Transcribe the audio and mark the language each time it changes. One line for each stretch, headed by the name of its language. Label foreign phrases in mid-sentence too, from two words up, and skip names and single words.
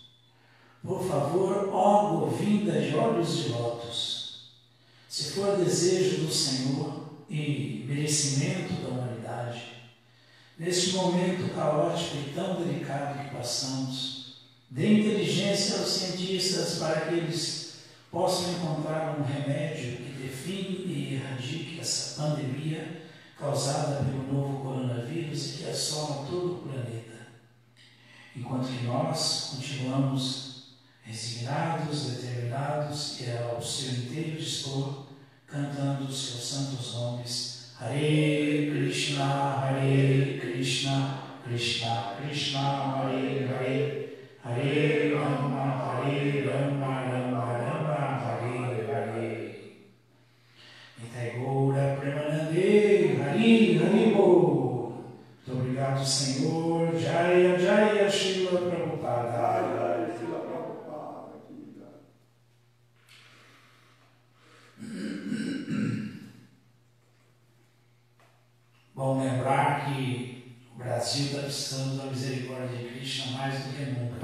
Portuguese: Por favor, ó Govinda de olhos de lótus, se for desejo do Senhor e merecimento da humanidade, neste momento caótico e tão delicado que passamos, dê inteligência aos cientistas para que eles possam encontrar um remédio que define e erradique essa pandemia causada pelo novo coronavírus e que assola todo o planeta. Enquanto que nós continuamos resignados, determinados e ao seu inteiro dispor, cantando os seus santos nomes,
Sanskrit: हरे कृष्ण कृष्ण कृष्ण हरे हरे हरे राम राम राम हरे हरे.
Bangla: নিতাই গৌর প্রেমানন্দে হরি হরিবোল.
Portuguese: Muito obrigado, Senhor.
Sanskrit: जय जय श्रील प्रभुपाद.
Portuguese: Bom lembrar que o Brasil está precisando da misericórdia de Krishna mais do que nunca.